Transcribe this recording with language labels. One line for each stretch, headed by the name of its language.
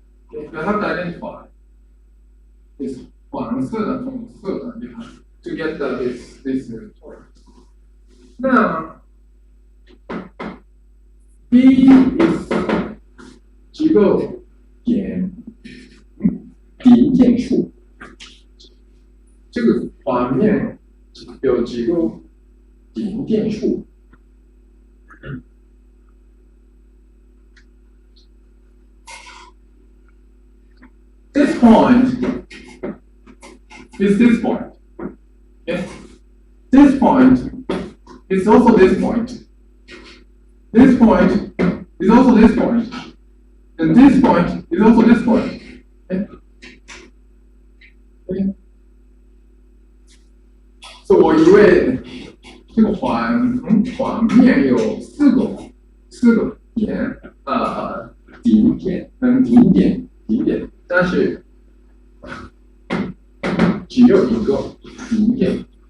English: You have to identify this
Chinese: 黄色的、红色的，
English: you have to get this point. Now B is
Chinese: 几个点顶点数，这个环面有几个顶点数。
English: This point is this point. Okay? This point is also this point. This point is also this point. And this point is also this point. Okay? Okay?
Chinese: So 我以为这个环面有四个点，顶点，但是只有一个顶点。